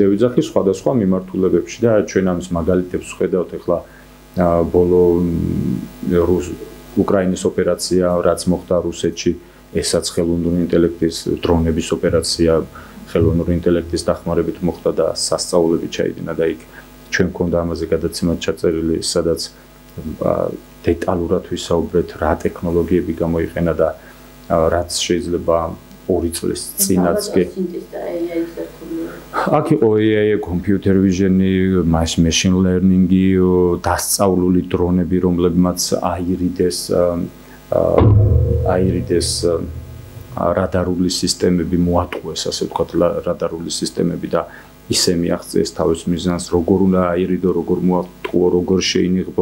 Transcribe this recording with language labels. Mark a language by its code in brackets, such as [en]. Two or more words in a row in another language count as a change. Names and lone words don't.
[ka] ვიძახი სხვადასხვა მიმართულებებში და ჩვენ ამის მაგალითებს ვხედავთ ახლა ბოლო უკრაინის ოპერაცია რაც მოხდა რუსეთში ესაც ხელოვნური ინტელექტის დრონების ოპერაცია ხელოვნური ინტელექტის დახმარებით მოხდა და სასწაულები ჩაიდინა და იქ ჩვენ გვქონდა ამაზე გადაცემა ჩაწერილი სადაც დეტალურად ვისაუბრეთ რა ტექნოლოგიები გამოიყენა და რაც შეიძლება 2 წლის წინაც კი აქ იყო AI, [en] computer vision- [ka] ი, [en] machine learning- [ka] ი, დასწავლული დრონები, რომლებმაც აირიდეს რადარული სისტემები მოატყუეს, ასე ვთქვათ, რადარული სისტემები და ისე მიაღწიეს თავის მიზანს, როგორ უნდა აირიდო, როგორ მოატყუო, როგორ შეინიღბო.